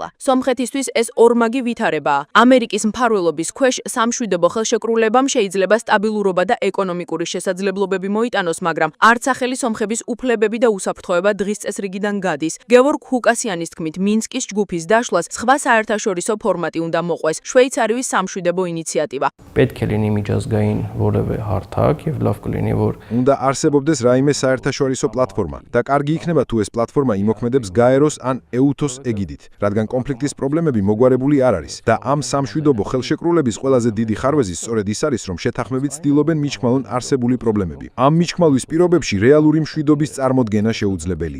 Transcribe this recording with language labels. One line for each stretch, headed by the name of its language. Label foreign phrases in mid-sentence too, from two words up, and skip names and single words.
Georgian: სომხეთისთვის ეს ორმაგი ვითარებაა. ამერიკის მფარველობის ქვეშ სამშვიდობო ხელშეკრულებამ შეიძლება სტაბილურობა და ეკონომიკური შესაძლებლობები მოიტანოს, მაგრამ არც ახალი სომხების უფლებები და უსაფრთხოება დღის წესრიგიდან გადის. გევორგ ჰუკასიანის თქმით, მინსკის ჯგუფის დაშლას სხვა საერთაშორისო ფორმატი უნდა მოყვეს, შვეიცარიის სამშვიდობო ინიციატივა.
Armenian: պետք է լինի միջազգային որևէ հարթակ եւ լավ կլինի որ
Georgian: უნდა არსებობდეს რაიმე საერთაშორისო პლატფორმა და კარგი იქნება თუ ეს პლატფორმა იმოქმედებს გაეროს ან ეუთოს ეგიდით, რადგან კონფლიქტის პრობლემები მოგვარებული არ არის და ამ სამშვიდობო ხელშეკრულების ყველაზე დიდი ხარვეზი სწორედ ის არის, რომ შეთანხმებით ცდილობენ მიჩქმალონ არსებული პრობლემები. ამ მიჩქმალვის პირობებში რეალური მშვიდობის წარმოდგენა შეუძლებელია.